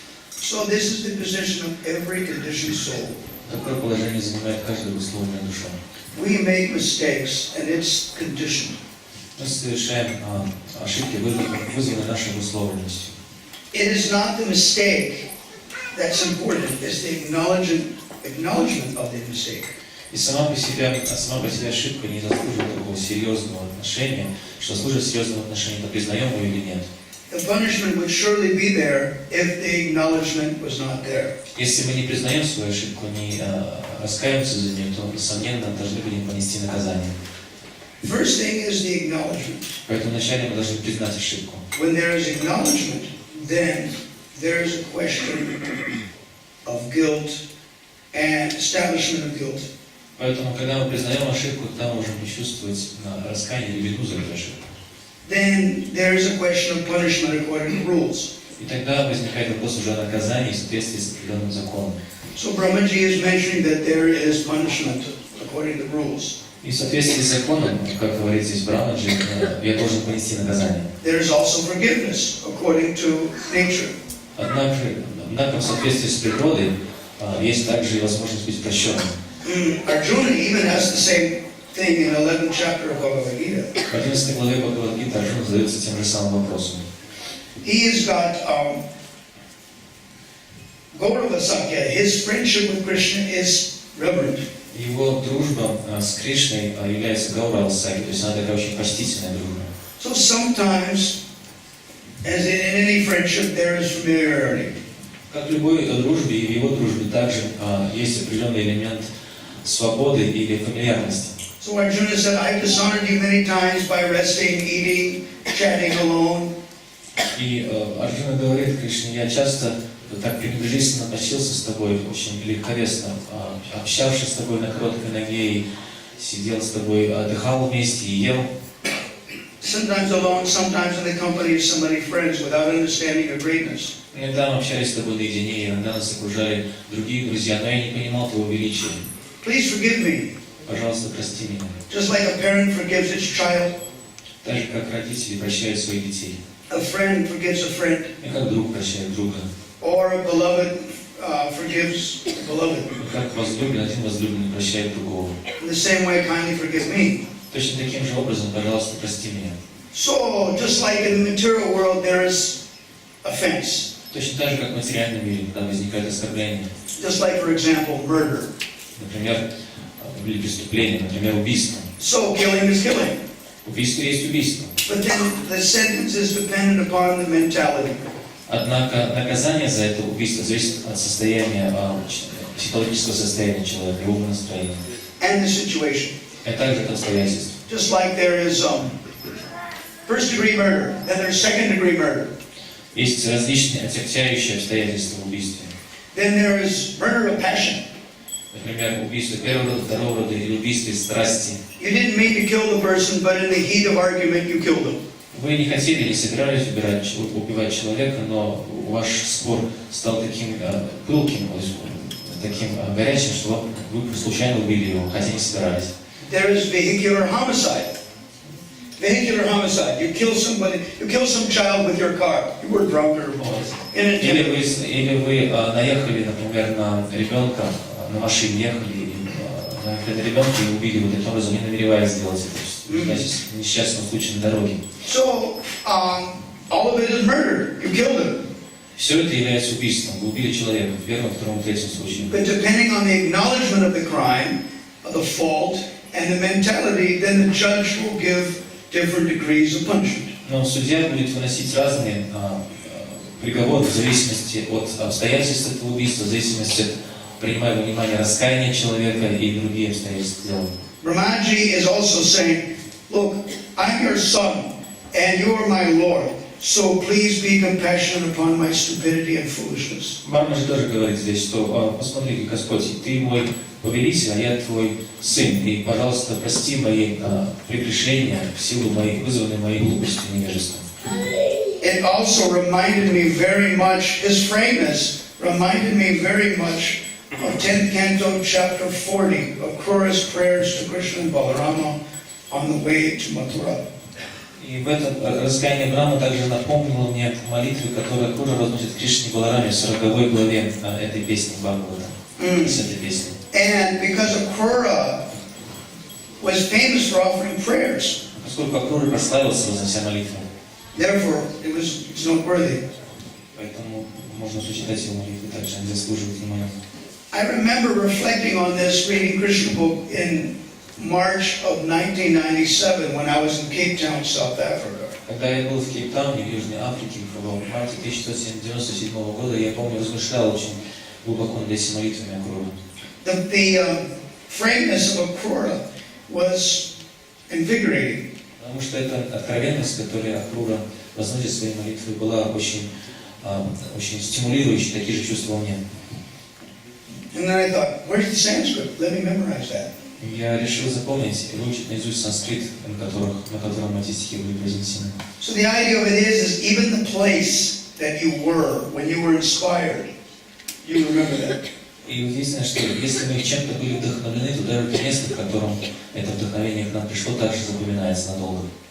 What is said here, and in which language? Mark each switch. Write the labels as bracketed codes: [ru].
[en] So this is the position of every conditioned soul. [ru] Такое положение занимает каждая условная душа. [en] We make mistakes, and it's conditioned. [ru] Мы совершаем ошибки, вызванные нашей условленностью. [en] It is not the mistake that's important, it's the acknowledgement of the mistake. [ru] И сама по себе ошибка не заслуживает такого серьезного отношения, что служит серьезного отношения, то признаем ее или нет. [en] The punishment would surely be there if the acknowledgement was not there. [ru] Если мы не признаем свою ошибку, не раскаиваемся за нее, то, несомненно, должны будем понести наказание. [en] First thing is the acknowledgement. [ru] Поэтому вначале мы должны признать ошибку. [en] When there is acknowledgement, then there is a question of guilt and establishment of guilt. [ru] Поэтому, когда мы признаем ошибку, тогда мы можем почувствовать раскаяние или вину за эту ошибку. [en] Then there is a question of punishment according to rules. [ru] И тогда возникает вопрос уже о наказании в соответствии с определенным законом. [en] So Brahmaji is mentioning that there is punishment according to rules. [ru] И в соответствии с законом, как говорит здесь Брахмаджи, я должен понести наказание. [en] There is also forgiveness according to nature. [ru] Однако в соответствии с природой есть также и возможность быть прощенным. [en] Arjuna even has the same thing in 11th chapter of Bhagavad Gita. [ru] В 11 главе Бхагавад-гиты Арджуна задается тем же самым вопросом. [en] He has got Gaurava Sakya. His friendship with Krishna is reverent. [ru] Его дружба с Кришной является Гаурава Саки, то есть она такая очень почтительная дружба. [en] So sometimes, as in any friendship, there is familiarity. [ru] Как в любой дружбе, и в его дружбе также есть определенный элемент свободы или фамильярности. [en] So Arjuna said, I dishonored you many times by resting, eating, chatting alone. [ru] И Арджуна говорит Кришне, я часто так пренебрежительно относился с тобой, очень легковесно, общавшись с тобой на короткой ноге, и сидел с тобой, отдыхал вместе и ел. [en] Sometimes alone, sometimes in the company of somebody friends without understanding your greatness. [ru] Иногда мы общались с тобой наедине, иногда нас окружали другие друзья, но я не понимал твоего величия. [en] Please forgive me. [ru] Пожалуйста, прости меня. [en] Just like a parent forgives its child, [ru] Так же, как родители прощают своих детей. [en] a friend forgives a friend, [ru] И как друг прощает друга. [en] or a beloved forgives a beloved. [ru] И как возлюбленный, один возлюбленный прощает другого. [en] In the same way, kindly forgive me. [ru] Точно таким же образом, пожалуйста, прости меня. [en] So, just like in the material world, there is offense. [ru] Точно так же, как в материальном мире, когда возникает оскорбление. [en] Just like, for example, murder. [ru] Например, или преступление, например, убийство. [en] So, killing is killing. [ru] Убийство есть убийство. [en] But then the sentence is dependent upon the mentality. [ru] Однако наказание за это убийство зависит от состояния, психологического состояния человека, его настроения. [en] And the situation. [ru] И также от обстоятельств. [en] Just like there is first-degree murder, then there's second-degree murder. [ru] Есть различные отягчающие обстоятельства в убийстве. [en] Then there is murder of passion. [ru] Например, убийство первого рода, второго рода или убийство из страсти. [en] You didn't mean to kill the person, but in the heat of argument, you killed him. [ru] Вы не хотели, не собирались убивать человека, но ваш спор стал таким пылким, таким горячим, что вы случайно убили его, хотя не собирались. [en] There is vehicular homicide. Vehicular homicide. You kill somebody, you kill some child with your car. You were drunk or both. [ru] Или вы наехали, например, на ребенка, на машине ехали, и наехали на ребенка и убили его таким образом, не намереваясь сделать это. Значит, несчастный случай на дороге. [en] So, all of it is murder. You killed him. [ru] Все это является убийством. Вы убили человека в первом, втором, третьем случае. [en] But depending on the acknowledgement of the crime, of the fault, and the mentality, then the judge will give different degrees of punishment. [ru] Но судья будет выносить разные приговоры в зависимости от обстоятельств этого убийства, в зависимости от, принимая во внимание, раскаяния человека и другие обстоятельства дела. [en] Brahmaji is also saying, look, I'm your son, and you are my Lord, so please be compassionate upon my stupidity and foolishness. [ru] Брахмаджи тоже говорит здесь, что посмотри, Господь, ты мой повелитель, а я твой сын, и, пожалуйста, прости мои прегрешения в силу моей, вызванной моей глупостью и невежеством. [en] It also reminded me very much, his frameness reminded me very much of 10th Canto, chapter 40, of Krura's prayers to Krishna and Balarama on the way to Mathura. [ru] И в этом раскаяние Брахмы также напомнило мне молитвы, которые Крура возносит к Кришне и Балараме в 40 главе этой песни Бхагавата, с этой песни. [en] And because of Krura was famous for offering prayers, [ru] Поскольку Крура прославился, вознося молитвы, [en] therefore it's noteworthy. [ru] поэтому можно прочитать его молитвы, также они заслуживают внимания. [en] I remember reflecting on this, reading Krishna book in March of 1997 when I was in Cape Town, South Africa. [ru] Когда я был в Кейптауне, в Южной Африке, в марте 1997 года, я помню, размышлял очень глубоко над этими молитвами Акрура. [en] The frameness of Akrura was invigorating. [ru] Потому что эта откровенность, которую Акрура возносит в своей молитве, была очень стимулирующей, такие же чувства у меня. [en] And then I thought, where's the Sanskrit? Let me memorize that. [ru] Я решил запомнить и выучить наизусть санскрит, на котором эти стихи были произнесены. [en] So the idea of it is even the place that you were when you were inspired, you remember that. [ru] И единственное, что если мы чем-то были вдохновлены, то даже то место, в котором это вдохновение к нам пришло, также запоминается надолго.